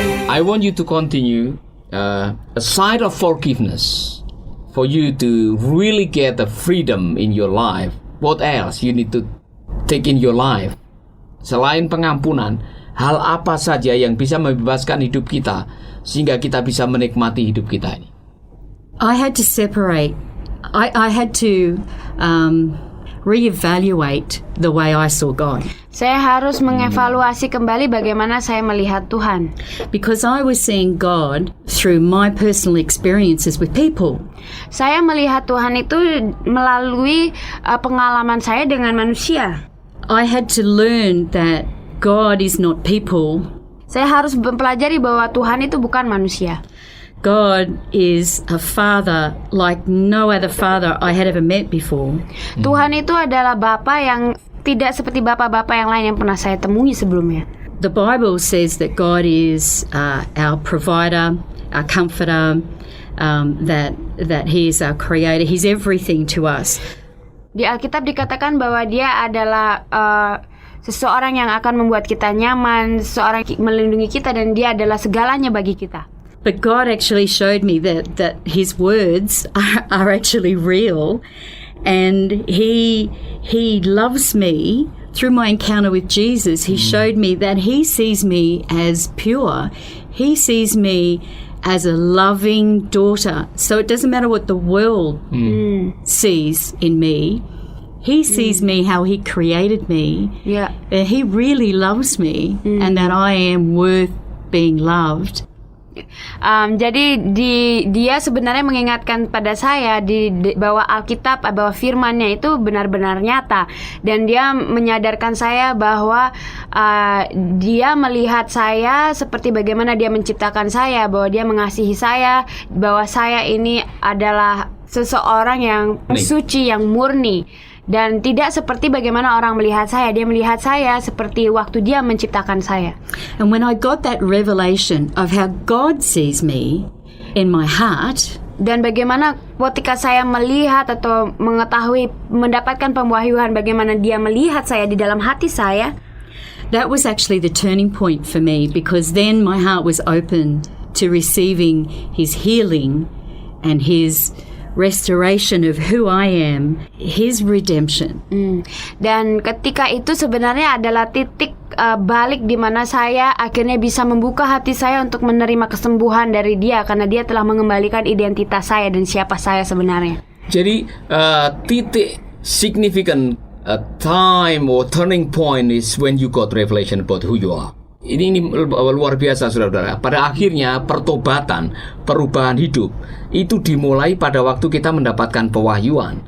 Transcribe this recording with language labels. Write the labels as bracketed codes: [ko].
[en] I want you to continue a side of forgiveness for you to really get the freedom in your life. What else you need to take in your life? [id] Selain pengampunan, hal apa saja yang bisa membebaskan hidup kita sehingga kita bisa menikmati hidup kita ini? [en] I had to separate. I had to reevaluate the way I saw God. [id] Saya harus mengevaluasi kembali bagaimana saya melihat Tuhan. [en] Because I was seeing God through my personal experiences with people. [id] Saya melihat Tuhan itu melalui pengalaman saya dengan manusia. [en] I had to learn that God is not people. [id] Saya harus mempelajari bahwa Tuhan itu bukan manusia. [en] God is a father like no other father I had ever met before. [id] Tuhan itu adalah Bapa yang tidak seperti Bapak-Bapak yang lain yang pernah saya temui sebelumnya. [en] The Bible says that God is our provider, our comforter, that He is our creator. He's everything to us. [id] Di Alkitab dikatakan bahwa Dia adalah seseorang yang akan membuat kita nyaman, seseorang yang melindungi kita, dan Dia adalah segalanya bagi kita. [en] But God actually showed me that His words are actually real, and He loves me. Through my encounter with Jesus, He showed me that He sees me as pure. He sees me as a loving daughter. So it doesn't matter what the world sees in me. He sees me how He created me. Yeah. He really loves me, and that I am worth being loved. [id] Jadi dia sebenarnya mengingatkan pada saya bahwa Alkitab, bahwa firman-Nya itu benar-benar nyata, dan dia menyadarkan saya bahwa dia melihat saya seperti bagaimana dia menciptakan saya, bahwa dia mengasihi saya, bahwa saya ini adalah seseorang yang suci, yang murni. Dan tidak seperti bagaimana orang melihat saya. Dia melihat saya seperti waktu Dia menciptakan saya. [en] And when I got that revelation of how God sees me in my heart, [id] dan bagaimana ketika saya melihat atau mengetahui, mendapatkan pemwahyuan bagaimana Dia melihat saya di dalam hati saya, [en] that was actually the turning point for me, because then my heart was open to receiving His healing and His restoration of who I am, His redemption. [id] Dan ketika itu sebenarnya adalah titik balik di mana saya akhirnya bisa membuka hati saya untuk menerima kesembuhan dari Dia, karena Dia telah mengembalikan identitas saya dan siapa saya sebenarnya. Jadi [en] titik significant time or turning point is when you got revelation about who you are. [id] Ini luar biasa, saudara-saudara. Pada akhirnya pertobatan, perubahan hidup itu dimulai pada waktu kita mendapatkan pewahyuan.